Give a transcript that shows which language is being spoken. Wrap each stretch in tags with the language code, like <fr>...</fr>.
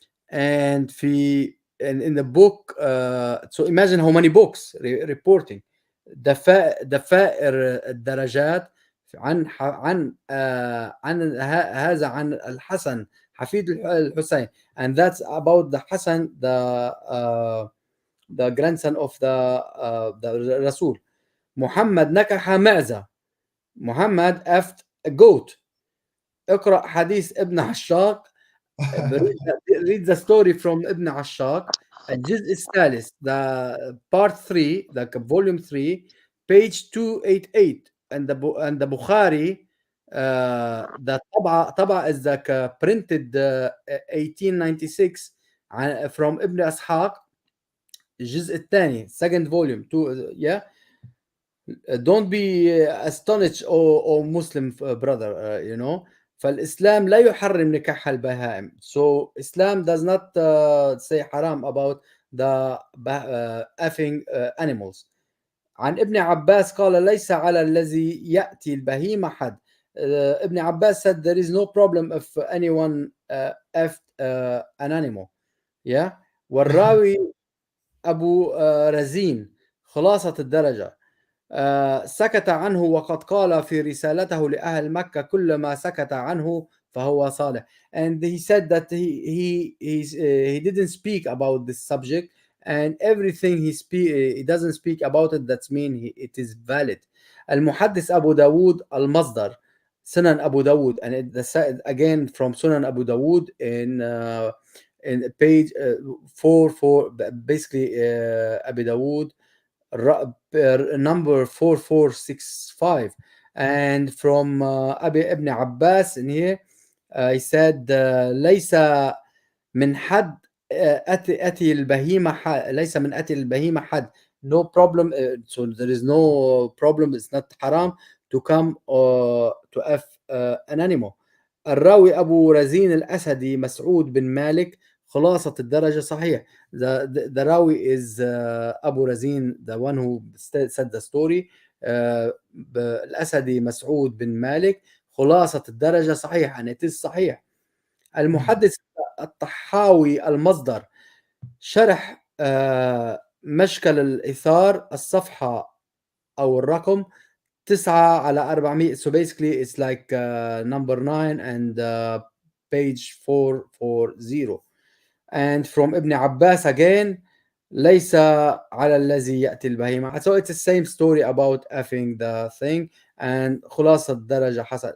<en>And in the book, so imagine how many books reporting</en> <ar>دفائر الدرجات عن هذا عن الحسن حفيد الحسين,</ar> <en>and that's about the Hassan, the grandson of the Rasul.</en> <ar>Muhammad نكح معزة.</ar> <en>Muhammad effed a goat.</en> <ar>اقرأ حديث ابن عشاق.</ar> <en>Read the story from Ibn Ashaq,</en> <ar>الجزء الثالث,</ar> <en>the part 3, the volume 3, page 288. And the Bukhari, the طبعة is the printed 1896 from Ibn Ashaq,</en> <ar>الجزء الثاني,</ar> <en>second volume. Yeah. Don't be astonished, or Muslim brother,</en> <ar>فالإسلام لا يحرم نكاح البهائم.</ar> <en>So Islam does not say haram about the effing animals.</en> <ar>عن ابن عباس قال ليس على الذي يأتي البهيمة حد.</ar> <en>ابن عباس said there is no problem if anyone effed an animal. Yeah.</en> <ar>والراوي أبو رزين خلاصة الدرجة سكت عنه وقد قال في رسالته لأهل مكة كل ما سكت عنه فهو صالح.</ar> <en>And he said that he didn't speak about this subject, and everything he doesn't speak about it, that's mean it is valid.</en> <ar>المحدث أبو داود المصدر</ar> <en>Sunan Abu Dawud, and again from Sunan Abu Dawud in page 4 basically Abu Dawud number 4465, and from Ibn Abbas in here he said</en> <ar>ليس من حد أتي البهيمة ليس من أتي البهيمة حد.</ar> <en>No problem, so there is no problem, it's not haram to come to F an animal.</en> <ar>الراوي أبو رزين الأسدي مسعود بن مالك خلاصة الدرجة صحيح.</ar> <en>The rawi is Abu Razin, the one who said the story.</en> <ar>الأسدي مسعود بن مالك خلاصة الدرجة صحيح,</ar> <en>and it is</en> <ar>صحيح. المحدث الطحاوي المصدر شرح مشكل الإثار الصفحة أو الرقم 9/400.</ar> <en>So basically it's like number 9 and page 440. And from Ibn Abbas again</en> <ar>ليس على الذي يأتي البهيمة.</ar> <en>So it's the same story about effing the thing, and</en> <ar>خلاصة الدرجة حسن.</ar>